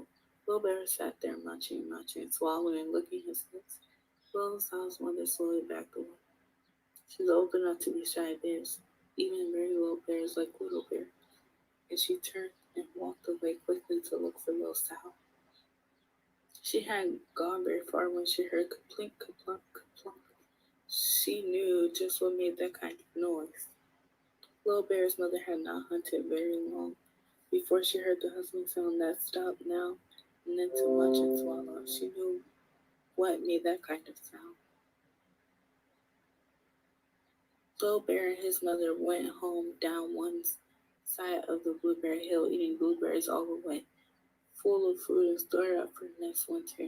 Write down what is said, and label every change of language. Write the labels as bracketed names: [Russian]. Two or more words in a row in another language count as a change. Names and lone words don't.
[English] Little Bear sat there munching, munching, swallowing, and licking his lips. Little Sal's mother slowly backed away. She's old enough to be shy of bears, even very little bears like Little Bear. and she turned and walked away quickly to look for Little Sal. She hadn't gone very far when she heard kaplink, kaplunk, kaplunk. She knew just what made that kind of noise. Little Bear's mother had not hunted very long before she heard the hustling sound that stopped now and then to munch and swallow. She knew what made that kind of sound. Little Bear and his mother went home down one side of the blueberry hill, eating blueberries all the way, full of food and stored up for next winter.